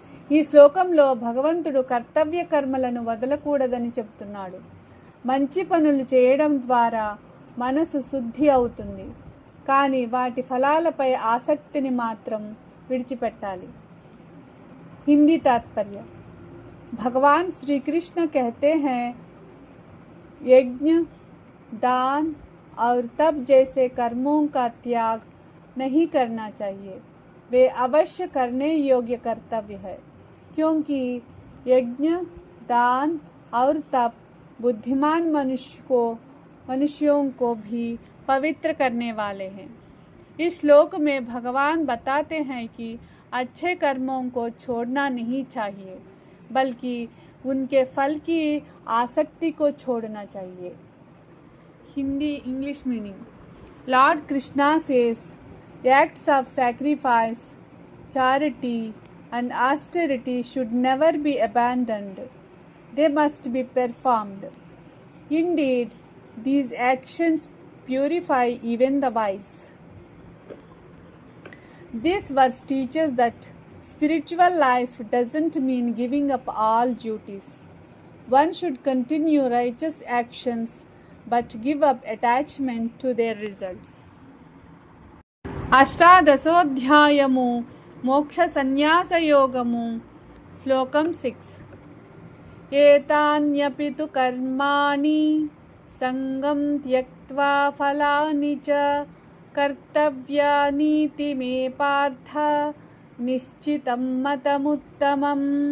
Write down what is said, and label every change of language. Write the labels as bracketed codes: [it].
[te] ఈ శ్లోకంలో భగవంతుడు కర్తవ్య కర్మలను వదలకూడదని చెబుతున్నాడు. మంచి పనులు చేయడం ద్వారా మనసు శుద్ధి అవుతుంది, కానీ వాటి ఫలాలపై ఆసక్తిని మాత్రం విడిచిపెట్టాలి. హిందీ तात्पर्य. [hi] भगवान श्री कृष्ण कहते हैं, यज्ञ, दान और तप जैसे कर्मों का त्याग नहीं करना चाहिए. वे अवश्य करने योग्य कर्तव्य है, क्योंकि यज्ञ, दान और तप बुद्धिमान मनुष्यों को भी पवित्र करने वाले हैं. इस श्लोक में भगवान बताते हैं कि अच्छे कर्मों को छोड़ना नहीं चाहिए, बल्कि उनके फल की आसक्ति को छोड़ना चाहिए. [en] Hindi English meaning. Lord Krishna says, acts of sacrifice, charity and austerity should never be abandoned. They must be performed. Indeed, these actions purify even the wise. This verse teaches that spiritual life doesn't mean giving up all duties. One should continue righteous actions but give up attachment to their results. [te] అష్టాదశోధ్యాయము మోక్ష సన్యాసయోగము శ్లోకం [sa] 6 ఏతాన్యపి తు కర్మాణి సంగం త్యక్త్వా ఫలాని చ కర్తవ్యానీతి మే పార్థ నిశ్చితం మతముత్తమం.